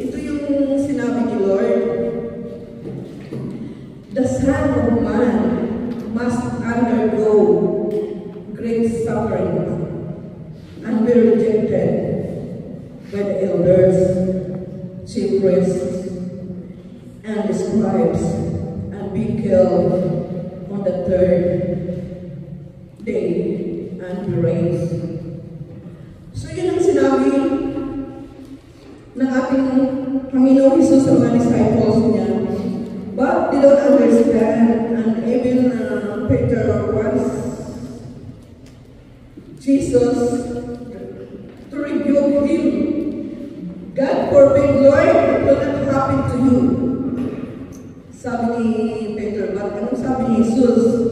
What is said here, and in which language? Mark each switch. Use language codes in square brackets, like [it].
[tl] Ito yung sinabi ni Lord, [en] "The Son of Man must undergo great suffering and be rejected by the elders, chief priests, and the scribes, and be killed on the third day and be raised." [tl] So yun ang sinabi ng ating Panginoong Jesus sa mga disciples niya. [en] But they don't understand, and even Peter was Jesus to rebuke him. "God forbid, Lord, it will not happen to you." [tl] Sabi ni Peter, [en] but [tl] anong sabi ni Jesus?